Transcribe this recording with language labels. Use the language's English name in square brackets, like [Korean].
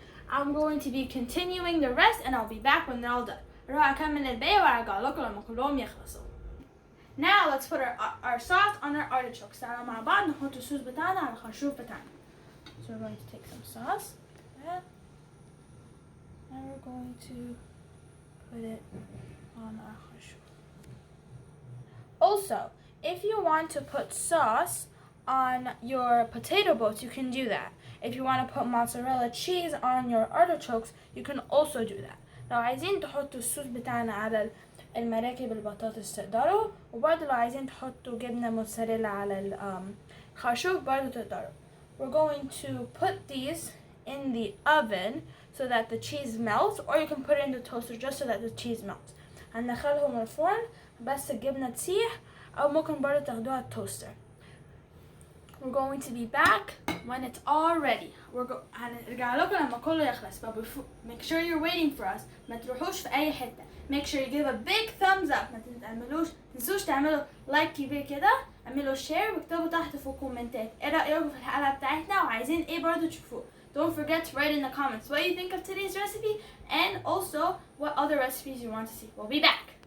[English] I'm going to be continuing the rest and I'll be back when they're all done. [Arabic] اروح اكمل الباقي وارجع لكم لما كلهم يخلصوا. [English] Now let's put our sauce on our artichokes. [Arabic] تعالوا مع بعض نحط الصوص بتاعنا على الخرشوف بتاعنا. [English] So we're going to take some sauce. That. And we're going to put it on our khashuf. Also, if you want to put sauce on your potato boats, you can do that. If you want to put mozzarella cheese on your artichokes, you can also do that. [Arabic] لو عايزين تحطوا الصوص بتاعنا على المراكب البطاطس تقدروا، وبرضه لو عايزين تحطوا جبنة موتزاريلا على الخرشوف برضه تقدروا. [English] We're going to put these in the oven so that the cheese melts, or you can put it in the toaster just so that the cheese melts. [Arabic] هندخلهم الفرن بس الجبنة تسيح، أو ممكن برضه تاخدوها التوستر. [English] We're going to be back when it's all ready. [Arabic] هنرجع لكم لما كله يخلص. [English] But make sure you're waiting for us. [Arabic] ما تروحوش في أي حتة. [English] Make sure you give a big thumbs up. [Arabic] ما تنسوش تعملوا لايك كبير كده. اعملوا شير واكتبوا تحت في الكومنتات ايه رأيكم في الحلقة بتاعتنا وعايزين ايه برضه تشوفوه. [English] Don't forget to write in the comments what you think of today's recipe and also what other recipes you want to see. We'll be back.